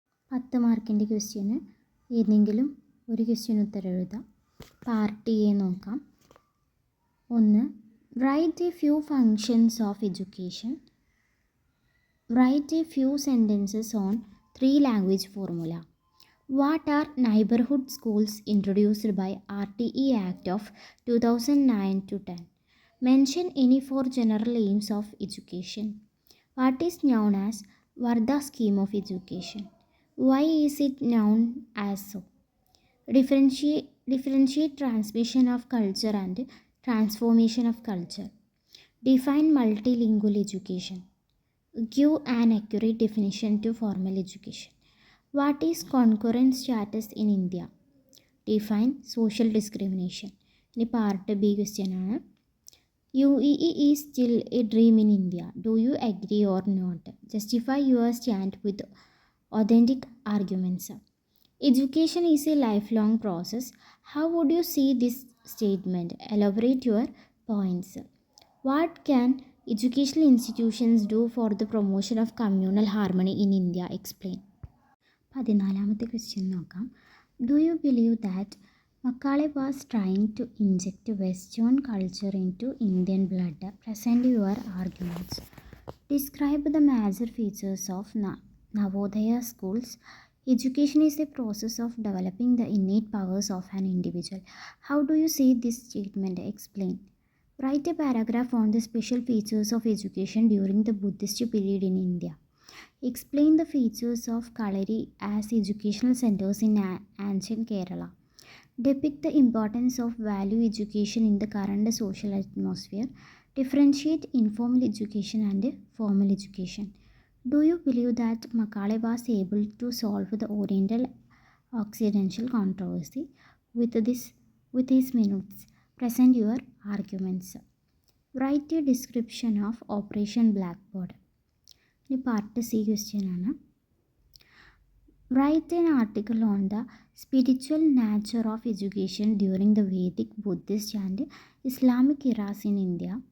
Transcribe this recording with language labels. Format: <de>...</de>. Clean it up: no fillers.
<ml>10 മാർക്കിൻ്റെ ക്വസ്റ്റ്യന് ഏതെങ്കിലും ഒരു ക്വസ്റ്റ്യന് ഉത്തരം എഴുതാം. പാർട്ട് എ നോക്കാം.</ml> <en>1. Write a few functions of education. Write a few sentences on 3 language formula. What are neighborhood schools introduced by RTE Act of 2009 to 10? Mention any 4 general aims of education. What is known as Varda scheme of education? Why is it known as so? Differentiate transmission of culture and transformation of culture. Define multilingual education. Give an accurate definition to formal education. What is concurrent status in India? Define social discrimination.</en> <ml>ഇനി part B question ആണ്.</ml> <en>UEE is still a dream in India. Do you agree or not? Justify your stand with authentic arguments. Education is a lifelong process. How would you see this statement? Elaborate your points. What can educational institutions do for the promotion of communal harmony in India? Explain.</en> <ml>14ാമത്തെ question നോക്കാം.</ml> <en>Do you believe that Macaulay was trying to inject western culture into Indian blood? Present your arguments. Describe the major features of Navodaya schools. Education is a process of developing the innate powers of an individual. How do you see this statement? Explain. Write a paragraph on the special features of education during the Buddhist period in India. Explain the features of Kalari as educational centers in ancient Kerala. Depict the importance of value education in the current social atmosphere. Differentiate informal education and formal education. Do you believe that Macaulay was able to solve the Oriental-Occidental controversy? With his minutes, present your arguments. Write a description of Operation Blackboard.</en> <ml>ഇനി part C question ആണ്.</ml> <en>Write an article on the spiritual nature of education during the Vedic, Buddhist and Islamic eras in India.</en>